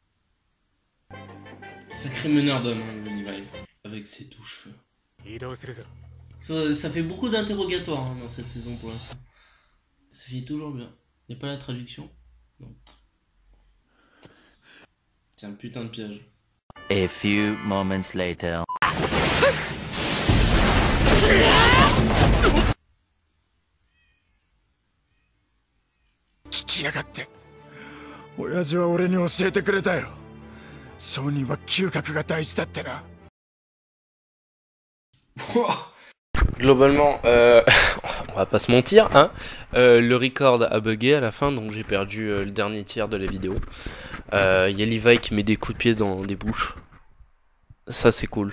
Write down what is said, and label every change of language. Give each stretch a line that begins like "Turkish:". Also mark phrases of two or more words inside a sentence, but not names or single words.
French: Sacré meneur d'homme, hein, le Levi, avec ses doux cheveux. Ça fait beaucoup d'interrogatoires hein, dans cette saison pour l'instant. Ça finit toujours bien. Y'a pas la traduction? Non. C'est un putain de piège.
English: A few moments later.
Japanese: 聞きやがって。親父は俺に教えてくれたよ。商人は嗅覚が大事だってな。
French: Globalement, on va pas se mentir, hein. Le record a bugué à la fin, donc j'ai perdu le dernier tiers de la vidéo. Y a Levi qui met des coups de pied dans des bouches. Ça c'est cool.